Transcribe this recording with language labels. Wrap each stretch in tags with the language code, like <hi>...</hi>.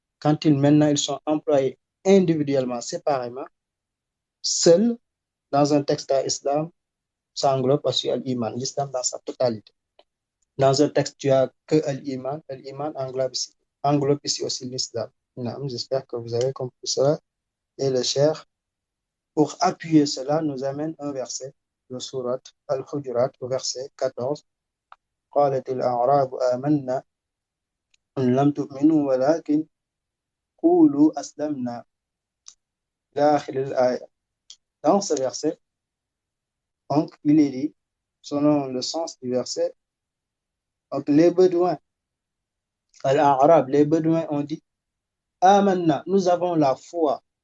<fr>Quand maintenant ils sont employés individuellement, séparément, seuls dans un texte à islam, ça englobe aussi l'iman, l'islam dans sa totalité. Dans un texte, tu as que l'iman, l'iman englobe ici aussi l'islam. J'espère que vous avez compris cela. Et le cher, pour appuyer cela, nous amène un verset de Surat Al-Hujurat, au verset 14.</fr> <ar>قالت الأعراب آمنا إن لم تؤمنوا ولكن قولوا أسلمنا داخل الآية.</ar> <fr>Dans ce verset, donc, il est dit, selon le sens du verset, donc les Bédouins, Al-A'rab, les Bédouins ont dit, Amanna, nous avons la foi.</fr>